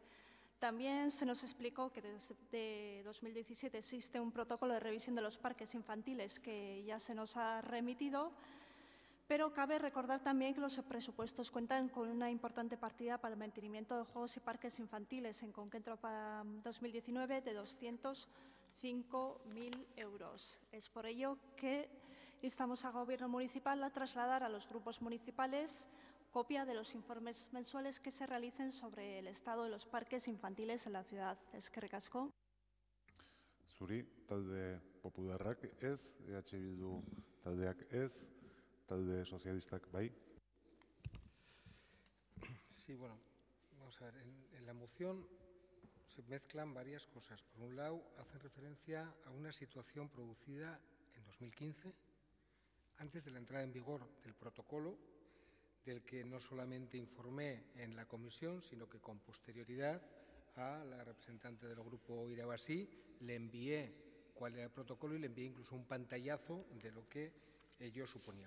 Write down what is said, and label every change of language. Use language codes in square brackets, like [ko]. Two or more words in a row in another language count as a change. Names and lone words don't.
[es] También se nos explicó que desde 2017 existe un protocolo de revisión de los parques infantiles que ya se nos ha remitido, pero cabe recordar también que los presupuestos cuentan con una importante partida para el mantenimiento de juegos y parques infantiles, en concreto para 2019 de 205.000 euros. Es por ello que instamos al Gobierno municipal a trasladar a los grupos municipales copia de los informes mensuales que se realicen sobre el estado de los parques infantiles en la ciudad. [eu] Eskerrik asko. Zuri, talde popularrak ez, EH Bildu taldeak ez, talde sozialistak bai. [es] Sí, bueno, Vamos a ver, en la moción se mezclan varias cosas. Por un lado, hacen referencia a una situación producida en 2015, antes de la entrada en vigor del protocolo, del que no solamente informé en la comisión, sino que con posterioridad a la representante del grupo Irabasí le envié cuál era el protocolo y le envié incluso un pantallazo de lo que ello suponía.